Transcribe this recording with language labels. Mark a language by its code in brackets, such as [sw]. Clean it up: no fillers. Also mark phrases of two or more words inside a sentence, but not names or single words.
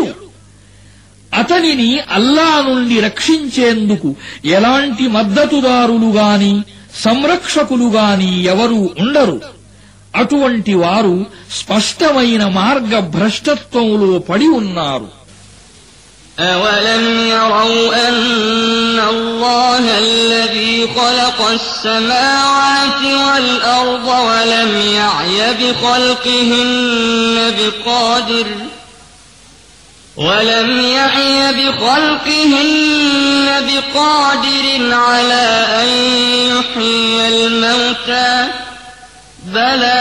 [te] అతనిని అల్లా నుండి రక్షించేందుకు ఎలాంటి మద్దతుదారులు గాని సంరక్షకులు గాని ఎవరూ ఉండరు. అటువంటి వారు స్పష్టమైన మార్గ భ్రష్టత్వంలో పడి ఉన్నారు. [ar] أَوَلَمْ يَرَوْا أَنَّ اللَّهَ الَّذِي خَلَقَ السَّمَاوَاتِ وَالْأَرْضَ وَلَمْ يَعْيَ بِخَلْقِهِنَّ بِقَادِرٍ عَلَىٰ أَن يُحْيِيَ الْمَوْتَىٰ بَلَىٰ